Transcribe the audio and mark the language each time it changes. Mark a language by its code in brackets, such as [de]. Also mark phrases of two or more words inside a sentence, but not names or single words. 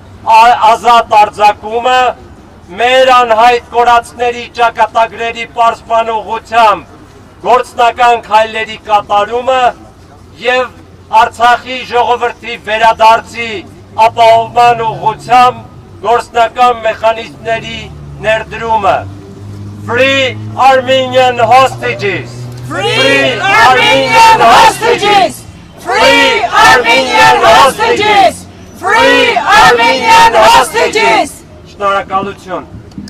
[hy] ազատ արձակումը, մեր անհայտ կորածների ճակատագրերի պարզբանողությամբ գործնական քայլերի կատարումը եւ Արցախի ժողովրդի վերադարձի ապահովման ուղղությամբ գործնական մեխանիզմների ներդրումը։ [en] Free Armenian hostages! Free Armenian hostages! Free Armenian hostages! Free Armenian hostages! [hy] Շնորհակալություն։